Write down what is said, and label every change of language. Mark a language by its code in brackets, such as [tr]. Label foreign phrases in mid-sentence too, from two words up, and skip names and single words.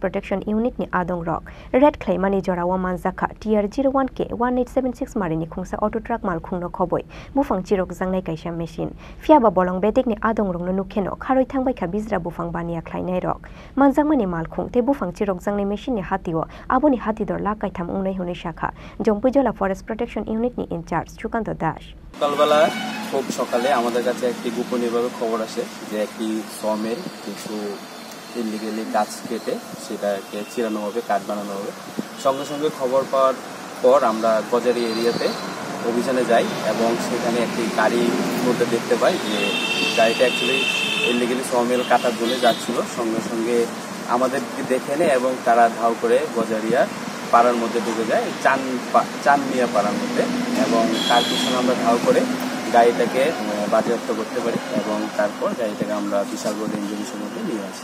[trp] Protection Unit ni adong rock red claimani jorawa Manjakha TR01K-1876 Marini Khungsa [en] auto truck [trp] Malkhung Khobwi Buphang Chirokjaknai kaisa machine Fiaba bolong bedik ni adong rong nukheno kharoi thangbai kha bizra Buphang bania khlainai rok Manjakmani Malkhung te Buphang Chirokjaknai machine ni hatiwo aboni hatidor la kaitham ungnai hune shakha Jompijala Forest Protection Unit ni in charge Sukanto Das [bn] সকালবেলা খুব সকালে আমাদের কাছে একটি গোপনীয়ভাবে খবর আসে যে একটি সমের কিছু ইলিগালি গাছ কেটে সেটাকে চিরানো হবে কাঠ বানানো হবে সঙ্গে সঙ্গে খবর পাওয়ার পর আমরা গজারি এরিয়াতে অভিযানে যাই এবং সেখানে একটি গাড়ির মধ্যে দেখতে পাই যে গাড়িটা [en] actually illegally [bn] সমেল কাটার জন্য যাচ্ছিল সঙ্গে সঙ্গে আমাদেরকে দেখে নেয় এবং তারা ধাও করে গজারিয়া পাড়ার মধ্যে ঢুকে যায় চানমিয়া পাড়ার মধ্যে এবং তার পিছনে আমরা ধাও করে গাড়িটাকে বাজেয়াপ্ত করতে পারি এবং তারপর গাড়িটাকে আমরা বিশালগড় রেঞ্জ অফিসের মধ্যে নিয়ে আসি